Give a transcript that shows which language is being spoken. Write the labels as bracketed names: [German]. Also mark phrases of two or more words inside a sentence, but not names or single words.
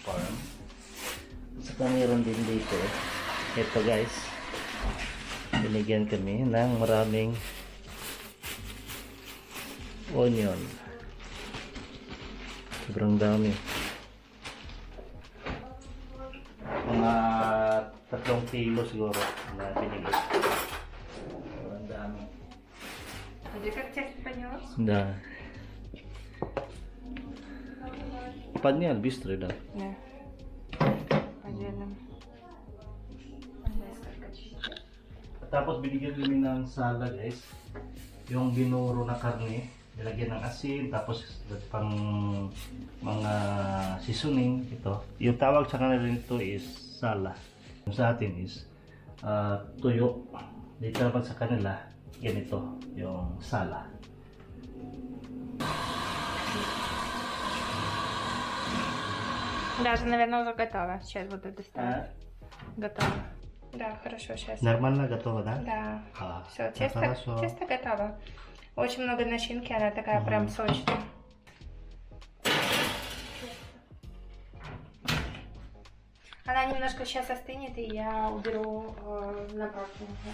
[Filipino] Saka meron din dito, ito guys, binigyan kami ng maraming onion. Sobrang dami. Mga 3 kilo siguro na binigay. Sobrang dami. [Russian] Где как тест понес? Да. Поднял быстро, да. Да. Отдельно. Несколько чистых. [Filipino] Tapos binigyan kami ng salad guys. Yung binuro na karne, nilagyan ng asin, tapos pang mga seasoning ito. Yung tawag sa kanila nito is sala. Yung sa atin is tuyo. Dito naman sa kanila, ganito, yung sala. [Russian] Даже, наверное, уже готово. Сейчас буду доставать. Готово. Да, хорошо, сейчас. Нормально готово, да? Да. Все, хорошо. тесто готово. Очень много начинки, она такая прям сочная. Она немножко сейчас остынет, и я уберу на противень.